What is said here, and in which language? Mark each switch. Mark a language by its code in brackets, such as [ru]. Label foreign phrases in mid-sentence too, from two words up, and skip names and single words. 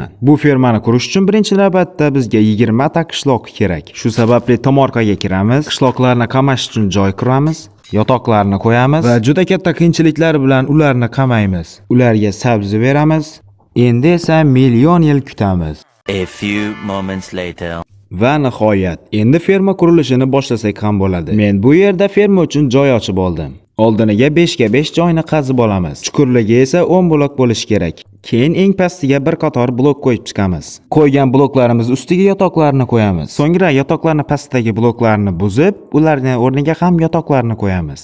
[uz] Bu fermani qurish uchun birinchi navbatda bizga 20 ta qishloq kerak. Shu sababli tomorqaga kiramiz, qishloqlarni qamash uchun joy quramiz. Yotoqlarni qo'yamiz va juda katta qiyinchiliklar bilan ularni qamaymiz. Ularga sabzi beramiz. Endi esa million yil kutamiz. [en] A few moments later. [uz] Va nihoyat, endi ferma qurilishini boshlasak ham bo'ladi. Men bu yerda ferma uchun joy ochib oldim. Oldiniga 5 ga 5 joyni qazib olamiz. Chuqurligi esa 10 blok bo'lishi kerak. Keyin eng pastiga bir qator blok qo'yib chiqamiz. Qo'ygan bloklarimiz ustiga yotoqlarni qo'yamiz. So'ngra yotoqlarni pastdagi bloklarni buzib, ularning o'rniga ham yotoqlarni qo'yamiz.